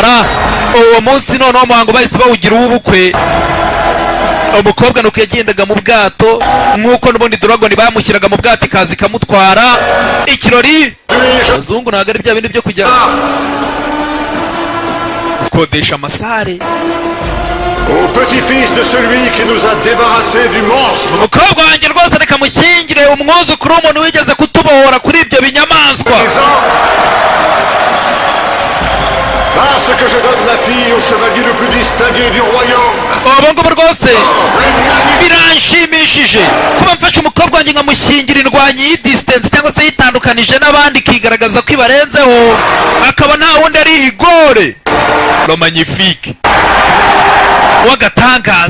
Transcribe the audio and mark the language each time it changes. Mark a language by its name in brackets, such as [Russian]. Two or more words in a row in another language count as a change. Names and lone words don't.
[Kinyarwanda] Uwo munsi noneho umuhango bahise bawugira uw'ubukwe. umukobwa nuko yagendaga mu bwato nk'uko n'ubundi Dragon bamushyiraga mu bwato ikaza ikamutwara. Ikirori abazungu ntabwo ari bya bindi byo kujya gukodesha amasare. [French] Au petit-fils de celui qui nous a débarrassés du monstre. [Kinyarwanda] Umukobwa wanjye rwose reka mushyingire umwuzukuru w'umuntu wigeze kutubohora kuri ibyo binyamaswa. [French] Parce que je donne ma fille au chevalier le plus distingué du royaume. [Kinyarwanda] Abo ngabo rwose biranshimishije kuba mfashe umukobwa wanjye nkamushyingira indwanyi y'idistance cyangwa se yitandukanije n'abandi ikigaragaza ko ibarenzeho akaba nta wundi ari Igore lo magnifique w'agatangaza.